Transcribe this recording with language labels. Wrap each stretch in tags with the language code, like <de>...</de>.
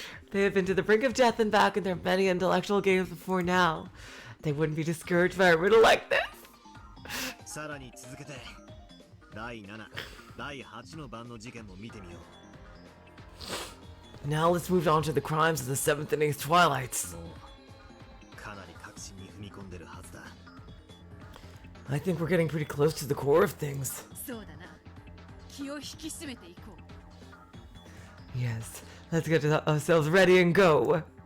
<en>They have been to the brink of death and back in their many intellectual games before now. They wouldn't be discouraged by a riddle like this.</en> <ja>さらに続けて第7、第8の番の事件も見てみよう。</ja> <en>Now let's move on to the crimes of the seventh and eighth Twilights.</en> <ja>もうかなり確信に踏み込んでるはずだ。</ja> <en>I think we're getting pretty close to the core of things.</en> <ja>そうだな。気を引き締めていこう。</ja> <en>Yes, let's get ourselves ready and go.</en>